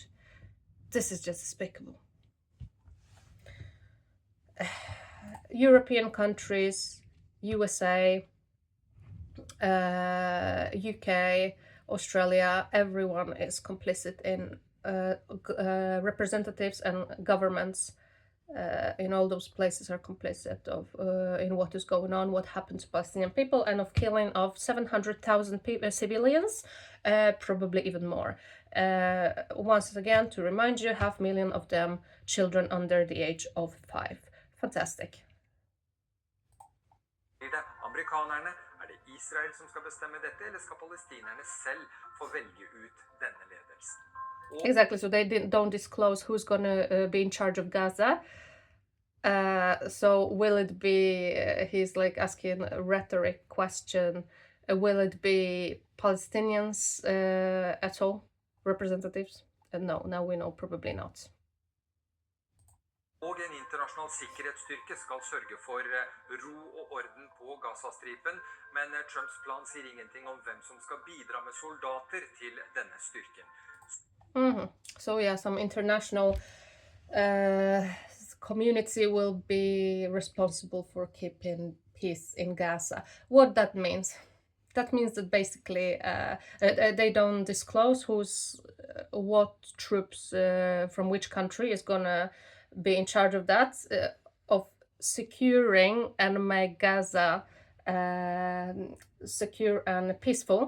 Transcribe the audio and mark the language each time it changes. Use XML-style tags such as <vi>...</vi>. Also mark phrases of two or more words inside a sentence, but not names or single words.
<en>This is just despicable. European countries, USA, UK, Australia, everyone is complicit in representatives and governments in all those places are complicit of in what is going on, what happened to Palestinian people, and of killing of 700,000 civilians, probably even more. Once again, to remind you, 500,000 of them children under the age of 5. Fantastic.</en> <no>Amerikanerne, det Israel som skal bestemme dette, eller skal palestinerne selv få velge ut denne ledelsen?</no> <en>Exactly, so they don't disclose who's going to be in charge of Gaza. So will it be, he's like asking a rhetoric question, will it be Palestinians at all, representatives? No, now we know probably not.</en> <no>Og en internasjonal sikkerhetsstyrke skal sørge for ro og orden på Gazastripen, men Trumps plan sier ingenting om hvem som skal bidra med soldater til denne styrken.</no> <en>So yeah, some international community will be responsible for keeping peace in Gaza. What that means? That means that basically they don't disclose what troops from which country is gonna be in charge of that, of securing and make Gaza secure and peaceful.</en>